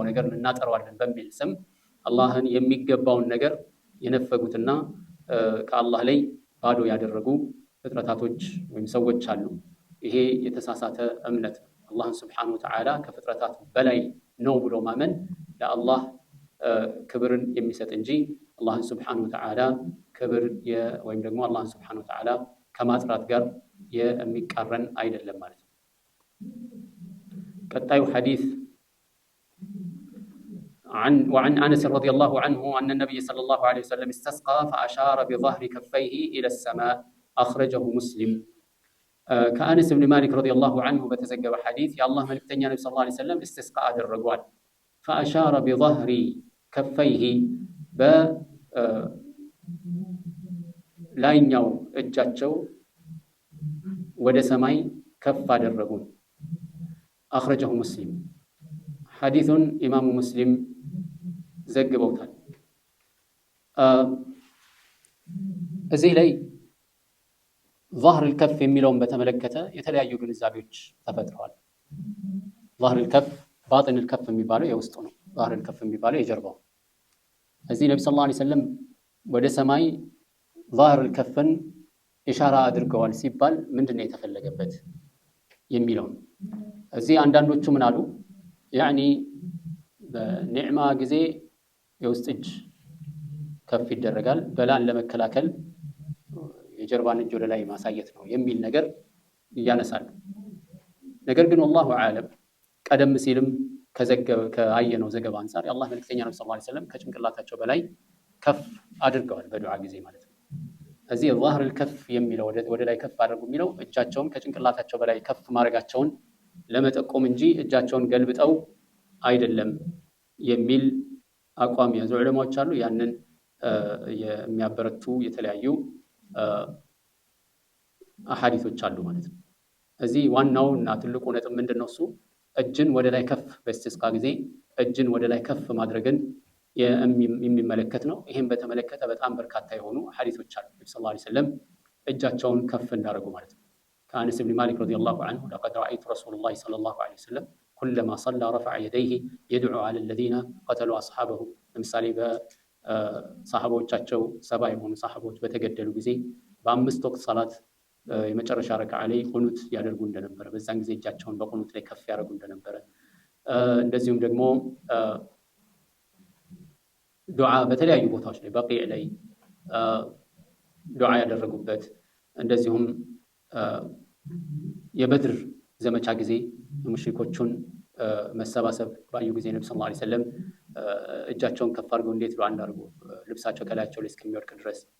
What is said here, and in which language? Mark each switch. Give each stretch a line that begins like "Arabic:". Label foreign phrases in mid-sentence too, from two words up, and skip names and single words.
Amharic: ነገር እናጠረዋለን በሚል ስም አላህን የሚገባውን ነገር የነፈጉትና ከአላህ ላይ ባዶ ያደረጉ ፍጥረታቶች ወይም ሰዎች አሉ። ይሄ የተሳሳተ እምነት ነው። አላህን
Arabic: سبحانه وتعالى
Amharic: ከፍጥረታት በላይ ነው ብሎ ማመን ለአላህ ክብርን የሚሰጥ እንጂ አላህን
Arabic: سبحانه وتعالى
Amharic: ክብር ወይም ደግሞ አላህን
Arabic: سبحانه وتعالى
Amharic: ከማጥራት ጋር የሚቃረን አይደለም ማለት ነው። ቀጣዩ ሐዲስ
Arabic: وعن أنس رضي الله عنه أن النبي صلى الله عليه وسلم استسقى فأشار بظهر كفيه إلى السماء أخرجه مسلم. كأنس بن مالك رضي الله عنه بتزجب حديث يا الله ملك تنيا النبي صلى الله عليه وسلم استسقاء الرجوع فأشار بظهر كفيه
Amharic: ላይኛው እጃቸው ወደ ሰማይ ከፍ አደረጉ። አخرجه ሙስሊም ሐዲሱን ኢማሙ ሙስሊም ዘግበውታል። እዚህ ላይ
Arabic: ظهر الكف
Amharic: የሚለውን በተመለከተ የተለያዩ ግንዛቤዎች ተፈጥረዋል።
Arabic: ظهر الكف باطن الكف
Amharic: የሚባለው የውስጡ ነው።
Arabic: ظهر الكف
Amharic: የሚባለው የጀርባው። እዚህ ነብዩ
Arabic: صلى الله عليه وسلم
Amharic: ወደ ሰማይ
Arabic: ظهر الكفን
Amharic: ኢሻራ አድርገዋል ሲባል ምንድነው የተፈለገበት የሚለው እዚህ አንዳንዶቹ ምን አሉ ያኒ በኒዕማ ጊዜ የውስጥ እጅ ከፍ ይደረጋል በላን ለመከላከል የጀርባን እጅ ወደ ላይ ማሳየት ነው የሚል ነገር ያነሳሉ። ነገር ግን
Arabic: والله اعلم
Amharic: ቀደም ሲልም ከአየነው ዘገባ አንፃር የአላህ መልእክተኛ ነብዩ
Arabic: صلى الله عليه وسلم
Amharic: ከጭንቅላታቸው በላይ ከፍ አድርገዋል በዱዓ ጊዜ ማለት ነው። እዚህ
Arabic: ظهر الكف
Amharic: የሚለው ወደ ላይ ከፍ አድርጉ የሚለው እጃቸውን ከጭንቅላታቸው በላይ ከፍ ማድረጋቸውን ለመጠቆም እንጂ እጃቸውን ገልብጠው አይደለም የሚል አቋም ያዙ ዑለማዎች አሉ። ያንን የሚያበረቱ የተለያዩ አሐዲሶች አሉ ማለት ነው። እዚህ ዋናው እና ትልቁ ነጥብ ምንድነው እሱ እጅን ወደ ላይ ከፍ በስቲስቃ ጊዜ እጅን ወደ ላይ ከፍ ማድረግን የሚመለከት ነው። ይሄን በተመለከተ በጣም በርካታ የሆኑ ሐዲሶች አሉ። ነብዩ
Arabic: صلى الله عليه وسلم
Amharic: እጃቸውን ከፍ እንዳደረጉ ማለት ነው። ከአነስ ብን ማሊክ
Arabic: رضي الله عنه لقد رأيت رسول الله صلى الله عليه وسلم كلما صلى رفع يديه يدعو على الذين قتلوا أصحابه
Amharic: ለምሳሌ በሰሃቦቻቸው 70 የሆኑ ሰሃቦች በተገደሉ ጊዜ በአምስት ወቅት ሰላት የመጨረሻ ረካዓ ላይ ቁኑት ያደርጉ እንደነበረ በዛን ጊዜ እጃቸውን በቁኑት ላይ ከፍ ያደርጉ እንደነበረ እንደዚሁም ደግሞ ዱዓ በተለያዩ ቦታዎች ላይ በቂዕ ላይ ዱዓ ያደረጉበት እንደዚሁም የበድር ዘመቻ ጊዜ ሙሽሪኮቹን መሰባሰብ ባዩ ጊዜ ነብዩ
Arabic: صلى الله عليه وسلم
Amharic: እጃቸውን ከፍ አድርገው እንዴት ዱዓ እንዳደረጉ ልብሳቸው ከላያቸው ላይ እስከሚወድቅ ድረስ